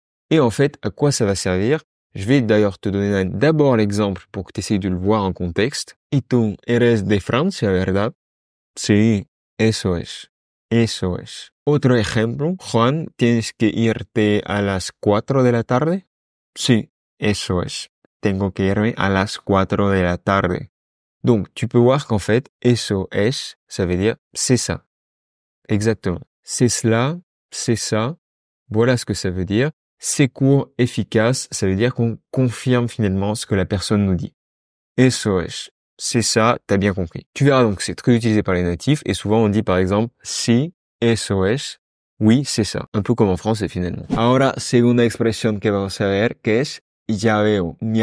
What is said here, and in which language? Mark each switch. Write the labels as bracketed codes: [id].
[fr] Et en fait, à quoi ça va servir? Je vais d'ailleurs te donner d'abord l'exemple pour que tu essayes de le voir en contexte. [es] Y tú eres de Francia, ¿verdad? Sí, eso es. Otro ejemplo, Juan, ¿tienes que irte a las 4 de la tarde? Sí, eso es. Tengo que irme a las 4 de la tarde. [fr] Donc, tu peux voir qu'en fait, eso es, ça veut dire c'est ça. Exactement. C'est cela, c'est ça. Voilà ce que ça veut dire. C'est court, efficace. Ça veut dire qu'on confirme finalement ce que la personne nous dit. Eso es. C'est ça, t'as bien compris. Tu verras donc, c'est très utilisé par les natifs et souvent on dit par exemple, si, eso es. Oui, c'est ça. Un peu comme en français finalement. [es] Ahora, segunda expresión que vamos a ver, que es ya veo.